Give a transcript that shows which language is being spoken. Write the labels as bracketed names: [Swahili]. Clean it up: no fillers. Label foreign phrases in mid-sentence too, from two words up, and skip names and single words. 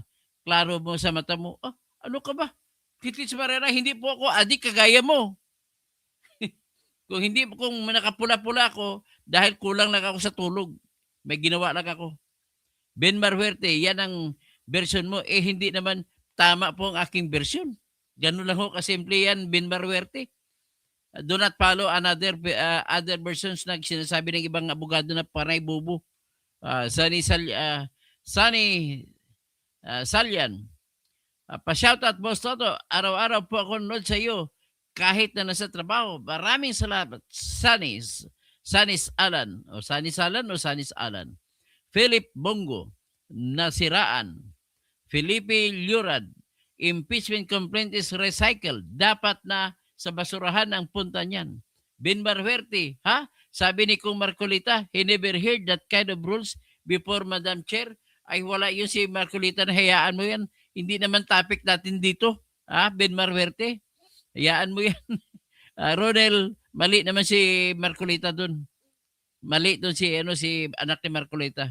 [Filipino] Klaro mo sa mata mo, ano ka ba? Titis Marera, hindi po ako adik kagaya mo. Kung nakapula-pula ako, dahil kulang lang ako sa tulog. May ginawa lang ako. Ben Marhuerte, yan ang version mo. Hindi naman tama po ang aking version. Ganun lang ho kasimple yan, Ben Marhuerte. [English] Do not follow other versions [Filipino] na sinasabi ng ibang abogado na panay bubo. Sunny Salyan. Pa-shoutout, Boss Toto. Araw-araw po ako nanood sa iyo kahit na nasa trabaho. Maraming salamat. Sanis Alan. O Sanis Alan. Philip Bongo. Nasiraan. Felipe Lurad. [English] Impeachment complaint is recycled. [Filipino] Dapat na sa basurahan ang punta niyan. Ben Marhuerte, sabi ni Kung Marcolita, [English] he never heard that kind of rules before, Madam Chair. [Filipino] Ay wala yun si Marcolita, na hayaan mo yan. Hindi naman topic natin dito. Ben Marhuerte, hayaan mo yan. Ronel, mali naman si Marcolita dun. Mali dun si anak ni Marcolita.